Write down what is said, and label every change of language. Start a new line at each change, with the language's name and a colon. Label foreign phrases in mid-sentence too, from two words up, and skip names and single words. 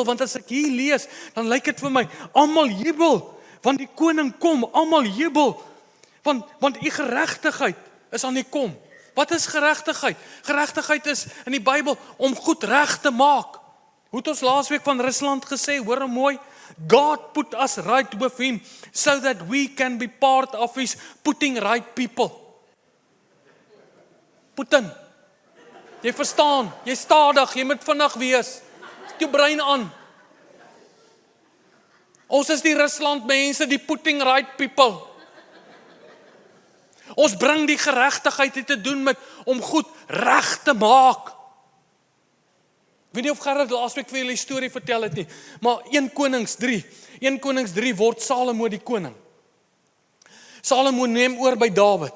Afrikaans: Want as ek hier lees, dan lyk dit vir my, almal jubel, want die koning kom, almal jubel, want die geregtigheid is aan die kom. Wat is geregtigheid? Geregtigheid is in die Bybel om goed reg te maak. Hoe het ons laasweek van Rusland gesê, hoor mooi,
English: God put us right with him, so that we can be part of his putting right people.
Afrikaans: Putin, jy verstaan, jy stadig, jy moet vinnig wees, sit jou brein aan. Ons is die Rusland mense, die
English: putting right people.
Afrikaans: Ons bring die geregtigheid te doen met om goed reg te maak. Ek weet nie of Gerard laasweek vir julle die storie vertel het nie, maar 1 Konings 3 word Salomo die koning. Salomo neem oor by Dawid.